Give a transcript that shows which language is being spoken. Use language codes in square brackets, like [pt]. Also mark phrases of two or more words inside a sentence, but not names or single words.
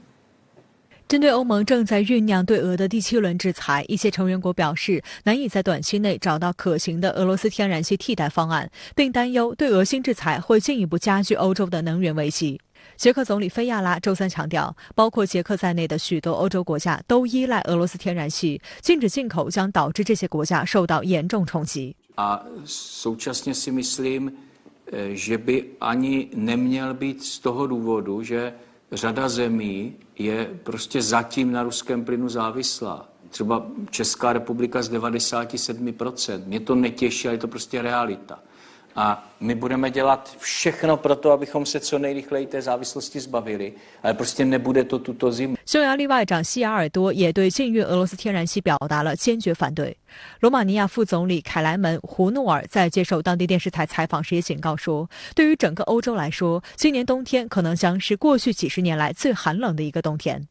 [zh] 针对欧盟正在酝酿对俄的第7轮制裁，一些成员国表示难以在短期内找到可行的俄罗斯天然气替代方案，并担忧对俄新制裁会进一步加剧欧洲的能源危机。捷克总理菲亚拉周三强调，包括捷克在内的许多欧洲国家都依赖俄罗斯天然气，禁止进口将导致这些国家受到严重冲击。 [cs] Současně si myslím, že by ani neměl být z toho důvodu, že řada zemí je prostě zatím na ruském plynu závislá. Třeba Česká republika z 97%. Mě to netěší, ale je to prostě realita. A my budeme dělat všechno pro to, abychom se co nejrychleji té závislosti zbavili, ale prostě nebude to tuto zimu. [zh] 匈牙利外长西雅尔多也对禁运俄罗斯天然气表达了坚决反对。罗马尼亚副总理凯莱门·胡诺尔在接受当地电视台采访时也警告说，对于整个欧洲来说，今年冬天可能将是过去几十年来最寒冷的一个冬天。